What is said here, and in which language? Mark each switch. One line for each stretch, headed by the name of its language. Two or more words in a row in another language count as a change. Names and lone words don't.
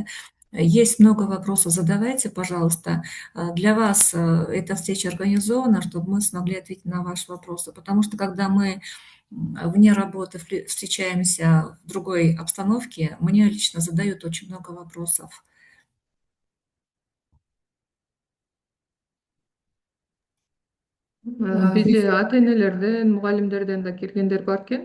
Russian: Есть много вопросов, задавайте, пожалуйста. Для вас эта встреча организована, чтобы мы смогли ответить на ваши вопросы. Потому что когда мы вне работы встречаемся в другой обстановке, мне лично задают очень много вопросов.
Kyrgyz: Бизде ата-энелерден, мугалимдерден да келгендер бар экен.